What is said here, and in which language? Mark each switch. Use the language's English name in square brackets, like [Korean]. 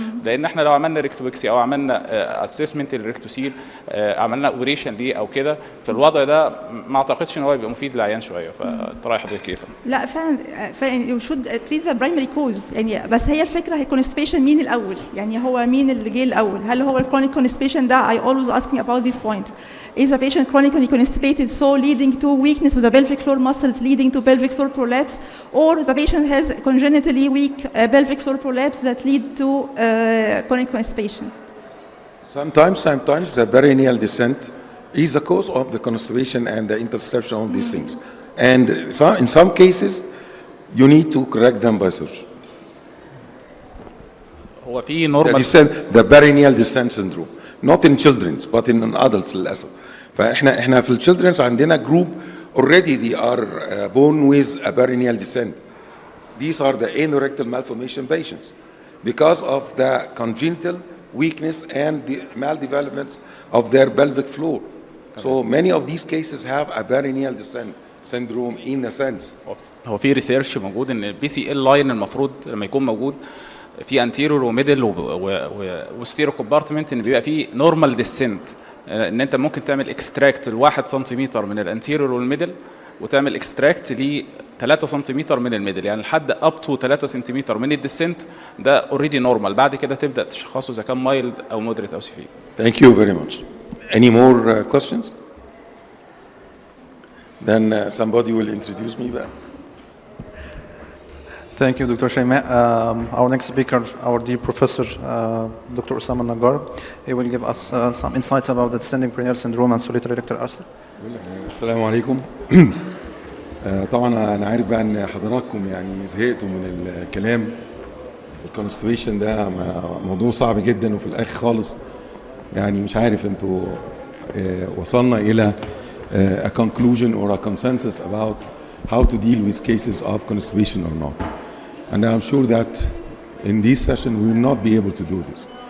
[Arabic] لان احنا لو عملنا ريكتوبكسي او عملنا اسسمنت للريكتوسيل عملنا اوبريشن ليه او كده في الوضع ده ما اعتقدش ان هو يبقى مفيد للعيان شويه. فتراي حضرتك كيف؟ لا فعلا [English] You should treat the primary cause يعني. [Arabic] بس هي الفكره هي كونستيبيشن مين الاول يعني، هو مين اللي جه الاول؟ هل هو الكرونيك كونستيبيشن ده [English] I always asking about this point. Is a patient chronically constipated so leading to weakness of the pelvic floor muscles leading to pelvic floor prolapse, or the patient has congenitally weak pelvic floor prolapse that lead to chronic constipation? Sometimes the perineal descent is the cause of the constipation and the interception of these things. And in some cases, you need to correct them by surgery. [Arabic] هو في normal [English] the perineal descent syndrome, not in children but in adults [Arabic] للأسف. فإحنا في [English] الchildren عندنا group already they are born with a perineal descent. These are the anorectal malformation patients because of the congenital weakness and the maldevelopments of their pelvic floor. So many of these cases have a perineal descent syndrome in a sense. [Arabic] هو في ريسيرش موجود ان البي سي ال لاين المفروض لما يكون موجود في انتيريور وميدل وستيرو كومبارتمنت ان بيبقى فيه نورمال ديسنت، ان انت ممكن تعمل اكستراكت ل1 سنتيمتر من الانتيريور والميدل وتعمل اكستراكت ل 3 سنتيمتر من الميدل، يعني لحد اب تو 3 سنتيمتر من الديسنت ده اوريدي نورمال. بعد كده تبدا تشخصه اذا كان مايلد او مودريت او سيفير. [English] Thank you very much. Any more questions? Then somebody will introduce me back. Thank you, Dr. Shayma. Our next speaker, our dear professor, Dr. Osama Nagar, he will give us some insights about the descending perineal syndrome and solitary rectal ulcer. [Arabic] السلام عليكم. طبعا انا عارف بقى ان حضراتكم يعني زهقتوا من الكلام. الكونستيبيشن ده موضوع صعب جدا وفي الاخر خالص يعني مش عارف انتوا وصلنا الى [English] a conclusion or a consensus about how to deal with cases of constipation or not. And I'm sure that in this session we will not be able to do this.